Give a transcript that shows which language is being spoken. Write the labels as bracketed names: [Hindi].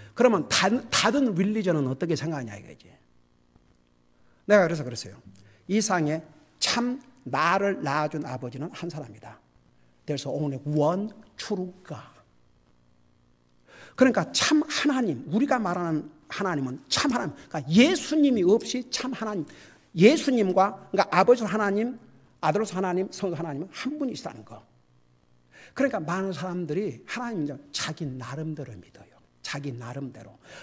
[Korean] 그러면 다른 릴리전은 어떻게 생각하냐 이거지. 내가 그래서 그랬어요. 이 세상에 참 나를 낳아준 아버지는 한 사람이다. [English] There's only one true God. [Korean] 그러니까 참 하나님, 우리가 말하는 하나님은 참 하나님. 그러니까 예수님이 없이 참 하나님. 예수님과 그러니까 아버지 하나님, 아들로서 하나님, 성도 하나님은 한 분이시라는 거. 그러니까 많은 사람들이 하나님을 자기 나름대로 믿어요. 자기 나름대로.